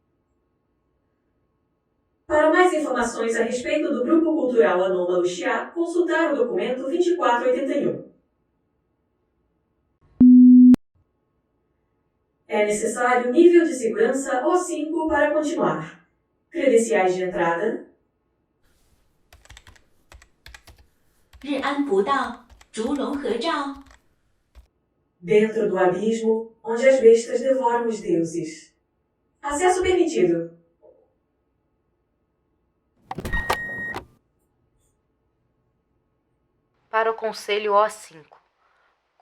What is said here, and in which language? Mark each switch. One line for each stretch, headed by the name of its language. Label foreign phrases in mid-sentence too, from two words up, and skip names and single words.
Portuguese: Para mais informações a respeito do Grupo Cultural Anômalo Xia, consultar o documento 2481. É necessário nível de segurança O5 para continuar. Credenciais de entrada.
Chinese: 日安不到，烛龙合照。
Portuguese: Dentro do abismo, onde as bestas devoram os deuses. Acesso permitido. Para o Conselho O5.